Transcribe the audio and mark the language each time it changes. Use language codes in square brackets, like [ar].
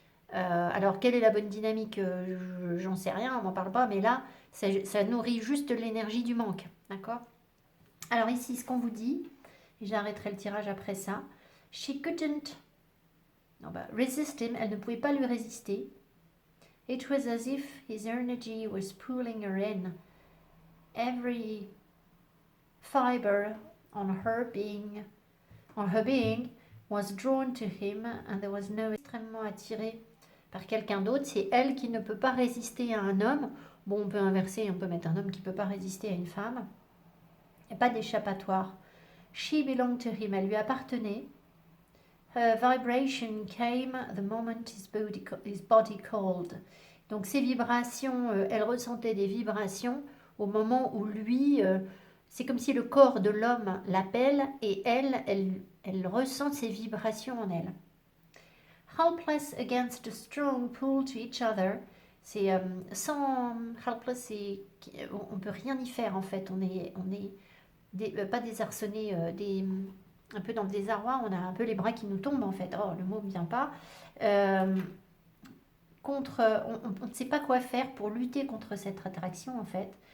[fr] Alors, quelle est la bonne dynamique? J'en sais rien, on m'en parle pas, mais là, ça nourrit juste l'énergie du manque. D'accord? Alors, ici, ce qu'on vous dit, et j'arrêterai le tirage après ça. [en] She couldn't non, bah, resist him, [fr] elle ne pouvait pas lui résister. [en] It was as if his energy was pulling her in. Every fiber on her being was drawn to him, and there was no [fr] extrêmement attirée par quelqu'un d'autre. C'est elle qui ne peut pas résister à un homme. Bon, on peut inverser, on peut mettre un homme qui ne peut pas résister à une femme. Il n'y a pas d'échappatoire. [en] She belonged to him, [fr] elle lui appartenait. [en] Her vibration came the moment his body called. [fr] Donc ces vibrations, elle ressentait des vibrations au moment où lui, c'est comme si le corps de l'homme l'appelle et elle ressent ces vibrations en elle. [en] Helpless against a strong pull to each other. [fr] C'est sans helpless, on peut rien y faire en fait. On est pas désarçonné, un peu dans le désarroi. On a un peu les bras qui nous tombent en fait. Oh, le mot ne vient pas. On ne sait pas quoi faire pour lutter contre cette attraction en fait.